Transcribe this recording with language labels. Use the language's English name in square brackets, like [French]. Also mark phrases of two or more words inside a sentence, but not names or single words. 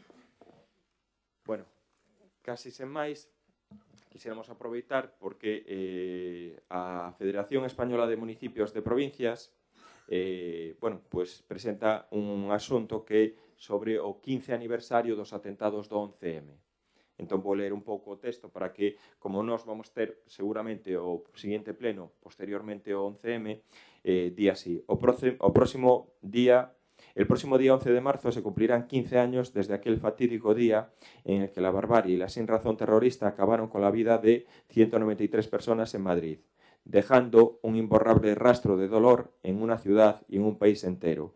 [Galician] Bueno, casi sen máis, quixéramos aproveitar porque a Federación Española de Municipios de Provincias pues presenta un asunto que é sobre o 15 aniversario dos atentados do 11M. Entón vou ler un pouco o texto para que, como nós vamos ter seguramente o seguinte pleno posteriormente o 11M, di así: [Spanish] El próximo día 11 de marzo se cumplirán 15 años desde aquel fatídico día en el que la barbarie y la sinrazón terrorista acabaron con la vida de 193 personas en Madrid, dejando un imborrable rastro de dolor en una ciudad y en un país entero.